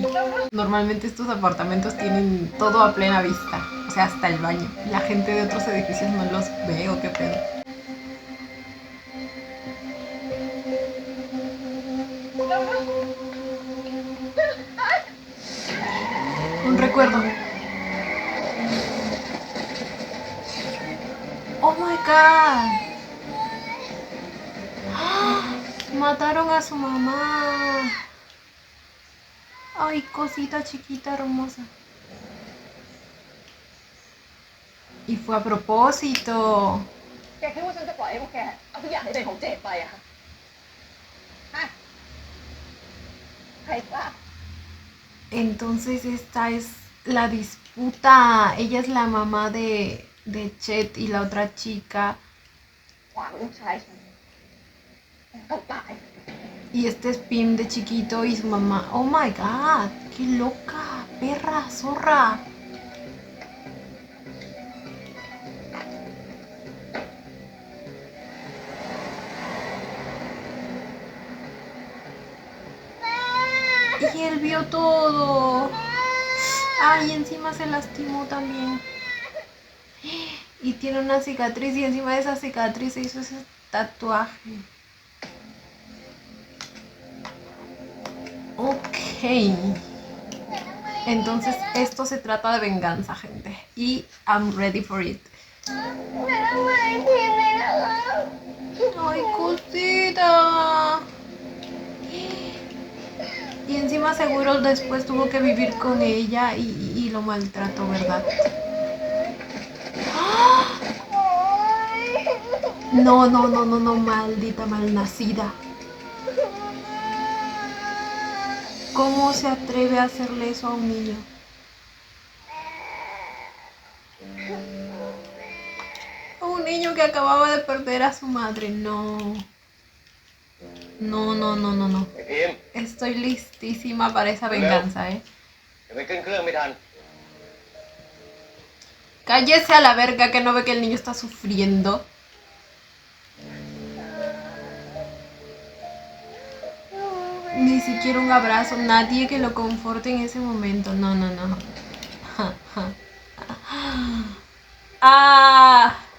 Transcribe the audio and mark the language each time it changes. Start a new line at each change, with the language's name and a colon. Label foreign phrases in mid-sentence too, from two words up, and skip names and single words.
Spanish: Normalmente estos apartamentos tienen todo a plena vista, o sea, hasta el baño. La gente de otros edificios no los ve o qué pedo. Un recuerdo.
English: Oh my god.
Spanish: ¡Ah! Mataron a su mamá. Ay, cosita chiquita hermosa. Y fue a propósito.
Thai: แกคิดว่าฉันจะปล่อยให้พวกแกเอาทุกอย่างให้เป็นของเจดไปอะคะฮะใครกล้า
Spanish: Entonces esta es la disputa. Ella es la mamá de Chet y la otra chica.
Thai: ขวางลูกชายฉันต้องตาย
Spanish: Y este es Pim de chiquito y su mamá.
English: Oh my god,
Spanish: qué loca, perra, zorra. Y él vio todo. Ay, encima se lastimó también. Y tiene una cicatriz y encima de esa cicatriz se hizo ese tatuaje. Ok. Entonces esto se trata de venganza, gente.
English: Y I'm ready for it.
Spanish: Ay, cosita. Y encima seguro después tuvo que vivir con ella y lo maltrató, ¿verdad? ¡Ah! No, no, no, no, no, maldita malnacida. ¿Cómo se atreve a hacerle eso a un niño? Un niño que acababa de perder a su madre, no. No, no, no, no, no.
Thai: ไอ้พิมพ์
Spanish: Estoy listísima para esa venganza, ¿eh?
Thai: เดี๋ยวไปขึ้นเครื่องไม่ทัน
Spanish: Cállese a la verga que no ve que el niño está sufriendo. Ni siquiera un abrazo, nadie que lo conforte en ese momento. No, no, no. Ah.